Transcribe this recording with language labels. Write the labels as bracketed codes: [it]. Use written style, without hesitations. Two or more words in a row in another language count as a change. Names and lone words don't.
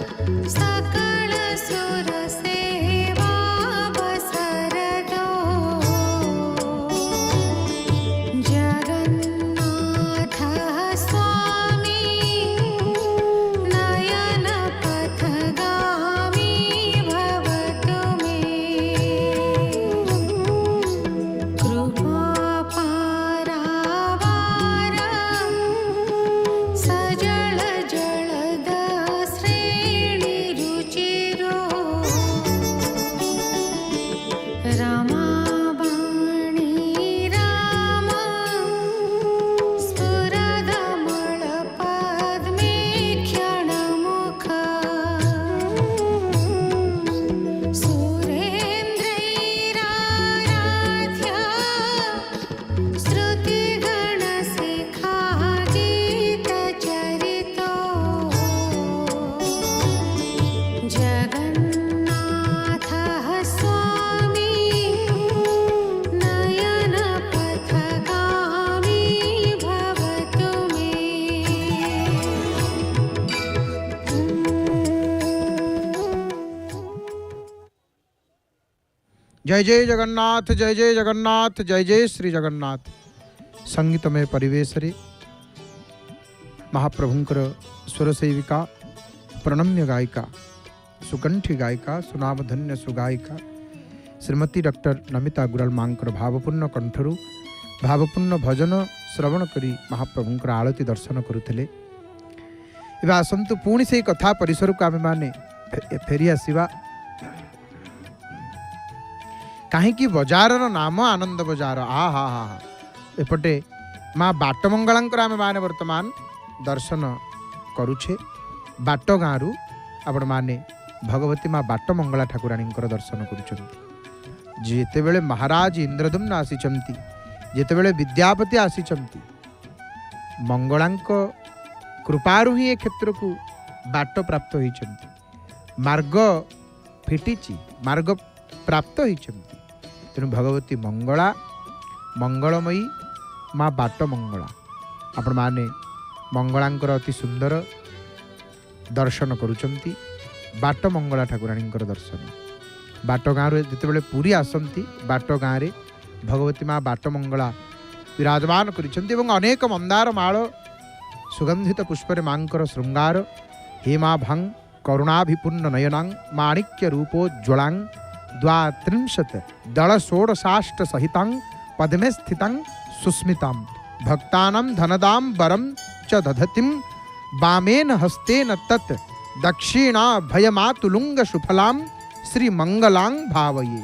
[sa] सकल सुर सेवा बसर दो जगन्नाथ स्वामी नयन पथगामी भवतु मे कृपा पारावार सजल जलद श्रेणी रुचिरो रमाबाणी राम स्फुरदमल पद्मे क्षणमुख सुरेन्द्रैराराध्य श्रुतिगणशिखा गीतचरितो जगन्नाथः स्वामी नयन पथगामी भवतु मे जय जय जगन्नाथ, जय जय जगन्नाथ, जय जय श्री जगन्नाथ। [or] ସଙ୍ଗୀତମୟ ପରିବେଶ ରେ ମହାପ୍ରଭୁଙ୍କର ସ୍ୱର ସେବିକା ପ୍ରଣମ୍ୟ ଗାୟିକା ସୁକଣ୍ଠୀ ଗାୟିକା ସୁନାମଧନ୍ୟ ସୁଗାୟିକା ଶ୍ରୀମତୀ ଡକ୍ଟର ନମିତା ଗୁରାଲ ମାଙ୍କର ଭାବପୂର୍ଣ୍ଣ କଣ୍ଠରୁ ଭାବପୂର୍ଣ୍ଣ ଭଜନ ଶ୍ରବଣ କରି ମହାପ୍ରଭୁଙ୍କର ଆଳତି ଦର୍ଶନ କରୁଥିଲେ। ଏବେ ଆସନ୍ତୁ ପୁଣି ସେ କଥା ପରିସର କୁ ଆମେ ମାନେ ଫେରି ଆସିବା। କହିଁ ବଜାର ନାମ ଆନନ୍ଦ ବଜାର ଆ ହା ହା ଏପଟେ ମା ବାଟମଙ୍ଗଳାଙ୍କର ଆମେ ମାନେ ବର୍ତ୍ତମାନ ଦର୍ଶନ କରୁଛେ। ବାଟ ଗାଁ ଆପଣ ମାନେ ଭଗବତୀ ମା ବାଟମଙ୍ଗଳା ଠାକୁରାଣୀଙ୍କର ଦର୍ଶନ କରୁଛନ୍ତି। ଯେତେବେଳେ ମହାରାଜ ଇନ୍ଦ୍ରଦ୍ୟୁମ୍ନ ଆସିଛନ୍ତି, ଯେତେବେଳେ ବିଦ୍ୟାପତି ଆସିଛନ୍ତି, ମଙ୍ଗଳାଙ୍କ କୃପାରୁ ହିଁ ଏ କ୍ଷେତ୍ର କୁ ବାଟ ପ୍ରାପ୍ତ ହୋଇଛନ୍ତି, ମାର୍ଗ ଫିଟିଛି, ମାର୍ଗ ପ୍ରାପ୍ତ ହୋଇଛନ୍ତି। ତେଣୁ ଭଗବତୀ ମଙ୍ଗଳା ମଙ୍ଗଳମୟୀ ମା ବାଟ ମଙ୍ଗଳା ଆପଣ ମାନେ ମଙ୍ଗଳାଙ୍କର ଅତି ସୁନ୍ଦର ଦର୍ଶନ କରୁଛନ୍ତି। ବାଟ ମଙ୍ଗଳା ଠାକୁରାଣୀଙ୍କର ଦର୍ଶନ ବାଟ ଗାଁ ଯେତେବେଳେ ପୁରୀ ଆସନ୍ତି ବାଟ ଗାଁ ଭଗବତୀ ମା ବାଟ ମଙ୍ଗଳା ବିରାଜମାନ କରିଛନ୍ତି ଏବଂ ଅନେକ ମନ୍ଦାର ମାଳ ସୁଗନ୍ଧିତ ପୁଷ୍ପରେ ମାଙ୍କର ଶୃଙ୍ଗାର [sa] हेमा भांग करुणाभिपूर्ण नयनांग माणिक्य रूपोज्ज्वलांग द्वात्रिंशत् दल षोडशाष्ट सहितांग पद्मे स्थितांग सुस्मितां भक्तानां धनदां वरं च दधतिं वामेन हस्तेन तत् दक्षिणा भयमातुलुंग सुफलां श्री मंगलां भावये।